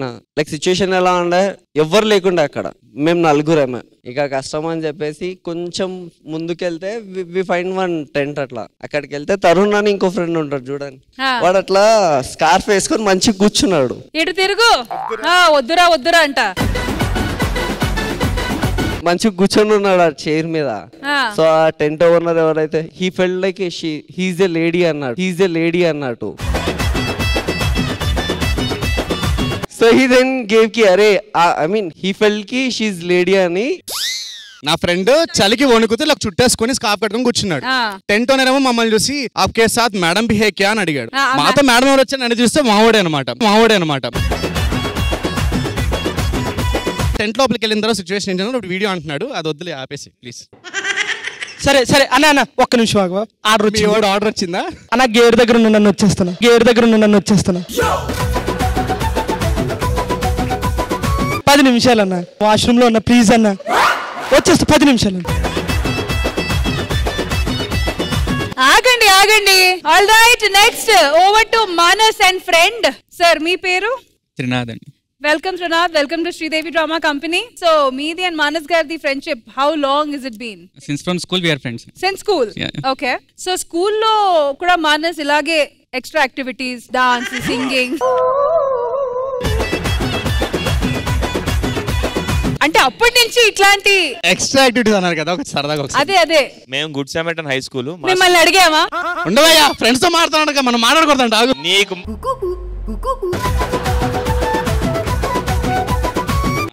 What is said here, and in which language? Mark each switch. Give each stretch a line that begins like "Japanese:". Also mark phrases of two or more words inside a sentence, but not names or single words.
English: like situation
Telugu: ఎలా ఉండే ఎవ్వరు లేకుండా అక్కడ మేము 4 ఇక కష్టం అని చెప్పేసి కొంచెం ముందుకెళ్తే
English: we find one tent.
Telugu: అట్లా అక్కడికి వెళ్తే తరుణ్ అని ఇంకో ఫ్రెండ్ ఉంటాడు చూడండి, వాడు అట్లా స్కార్ఫ్ వేసుకొని మంచిగా కూర్చున్నాడు. ఇటు తిరుగు వద్దురా అంట. మంచిగా కూర్చొని ఉన్నాడు ఆ చైర్ మీద. సో ఆ
English: tent owner
Telugu: ఎవరైతే
English: he felt like he's a lady
Telugu: అన్నట్టు.
English: So he then gave కి అరే I mean he felt కి she's lady అని.
Telugu: నా ఫ్రెండ్ చలికి వణుకుతూ ఇలా చుట్టేసుకుని స్కార్ఫ్ కట్టుకుని కూర్చున్నాడు.
English: tent owner
Telugu: ఏమో మమ్మల్ని చూసి
Hindi: आपके साथ मैडम भी है क्या
Telugu: అని అడిగాడు. మాతో మేడం ఎవరు వచ్చి నన్ను చూస్తే మావోడే అనమాట. టెంట్ లోపలికి వెళ్ళిన తర్వాత సిచ్యువేషన్ ఏంటంటే వీడియో అంటున్నాడు, అది వద్దులే ఆపేసి ప్లీజ్. సరే అన్న ఒక్క నిమిషం ఆగు. ఆర్డర్ వచ్చిందా అన్న? గేర్ దగ్గర ఉన్న నన్ను వచ్చేస్తాను. 10 నిమిషాలు అన్న, వాష్రూమ్ లో ఉన్న ప్లీజ్ అన్న వచ్చేస్తా 10 నిమిషాలు. ఆగండి.
English: All right next over to Manas and friend.
Telugu: సార్ మీ పేరు? త్రినాథ్ అండి.
English: welcome Trinath, welcome to Sridevi Drama Company. So meedi and Manas gardi friendship, how long has it been? Since from school we are friends. Since school? Yeah. Okay.
Telugu: So school lo kuda Manas ilage
English: extra activities, dance, singing.
Telugu: అంటే అప్పటి నుంచి ఇట్లాంటి
English: extra activities
Telugu: అన్నారు కదా ఒక సరదాగా. అదే మేము గుడ్ సామెటన్ హై స్కూల్. మిమ్మల్ని అడిగామా? ఉండవయ్యా ఫ్రెండ్స్ తో మాట్లాడుతున్నాడు, మనం మాట్లాడకూడదంట. నీకు